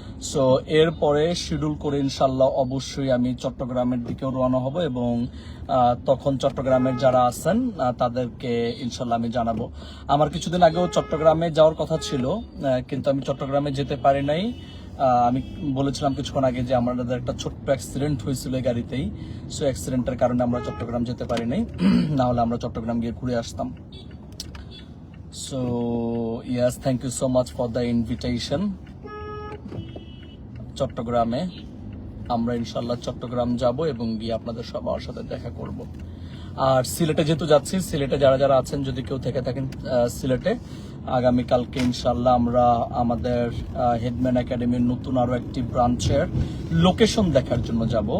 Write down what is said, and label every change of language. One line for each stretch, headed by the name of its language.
Bangla: So এরপরে schedule করে ইনশাল্লাহ অবশ্যই আমি চট্টগ্রামের দিকেও রওনা হব, এবং তখন চট্টগ্রামের যারা আছেন তাদেরকে ইনশাল্লাহ আমি জানাবো। আমার কিছুদিন আগেও চট্টগ্রামে যাওয়ার কথা ছিল, কিন্তু আমি চট্টগ্রামে যেতে পারি নাই। আমি বলেছিলাম কিছুক্ষণ আগে যে আমাদের একটা ছোট্ট অ্যাক্সিডেন্ট হয়েছিল এই গাড়িতেই। সো অ্যাক্সিডেন্টের কারণে আমরা চট্টগ্রাম যেতে পারি নাই, না হলে আমরা চট্টগ্রাম গিয়ে ঘুরে আসতাম।
English: So yes, thank you so much for the invitation.
Bangla: চট্টগ্রামে আমরা ইনশাল্লাহ চট্টগ্রাম যাব এবং গিয়ে আপনাদের সবার সাথে দেখা করব। আর সিলেটে যেহেতু যাচ্ছি, সিলেটে যারা আছেন যদি কেউ থেকে থাকেন সিলেটে, আগামীকালকে ইনশাল্লাহ আমরা আমাদের হেডম্যান একাডেমির নতুন আরো একটি ব্রাঞ্চের লোকেশন দেখার জন্য যাব।